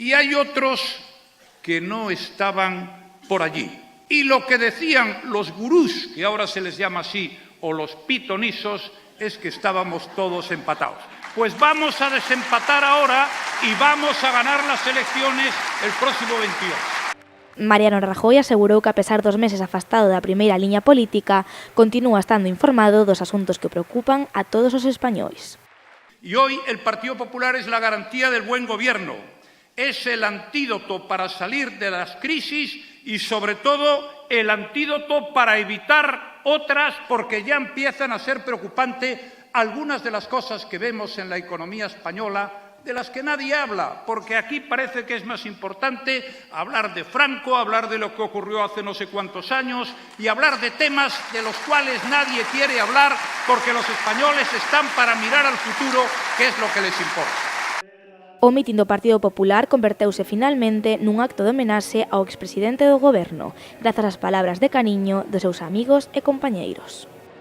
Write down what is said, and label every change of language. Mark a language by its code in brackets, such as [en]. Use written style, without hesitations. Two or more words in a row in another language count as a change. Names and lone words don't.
[es] Y hay otros que no estaban por allí. Y lo que decían los gurús, que ahora se les llama así, o los pitonisos, es que estábamos todos empatados. Pues vamos a desempatar ahora y vamos a ganar las elecciones el próximo 22. [gl] Mariano Rajoy asegurou que a pesar dos meses afastado da primeira liña política, continúa estando informado dos asuntos que preocupan a todos os españois. [es] Y hoy el Partido Popular es la garantía del buen gobierno. Es el antídoto para salir de las crisis y, sobre todo, el antídoto para evitar otras, porque ya empiezan a ser preocupantes algunas de las cosas que vemos en la economía española, de las que nadie habla, porque aquí parece que es más importante hablar de Franco, hablar de lo que ocurrió hace no sé cuántos años y hablar de temas de los cuales nadie quiere hablar, porque los españoles están para mirar al futuro, que es lo que les importa. [gl] O mitin do Partido Popular converteuse finalmente nun acto de homenaxe ao expresidente do Goberno, grazas ás palabras de cariño dos seus amigos e compañeiros.